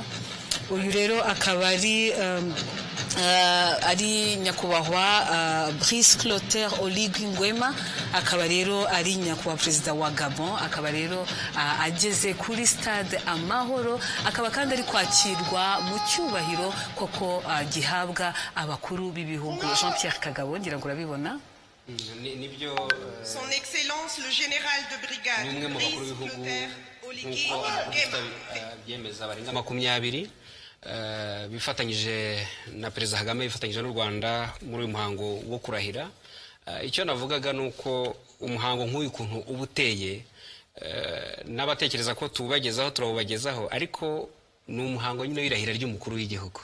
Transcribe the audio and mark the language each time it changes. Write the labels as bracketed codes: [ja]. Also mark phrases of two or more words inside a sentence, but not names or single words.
[rw] Uyu rero akaba ari nyakubahwa Brice Clotaire Oligui Nguema, akaba rero ari nyakubahwa perezida wa Gabon, akaba rero ageze kuri stade Amahoro, akaba kandi ari kwakirwa mu cyubahiro koko gihabwa abakuru b'ibihugu. Jean Pierre Kagabo, ngira ngo urabibona. Nibyo [fr] Son Excellence le Général de Brigade [rw] Brice Clotaire Oligui Nguema byemeza barenga 20 bifatanyije na Perezida Kagame, bifatanyije n'u Rwanda muri uyu muhango wo kurahira. Icyo navugaga nuko umuhango nk'uyu kuntu ubuteye, n'abatekereza ko tubagezaho turabubagezaho, ariko ni umuhango nyine w'irahira ry'umukuru w'igihugu.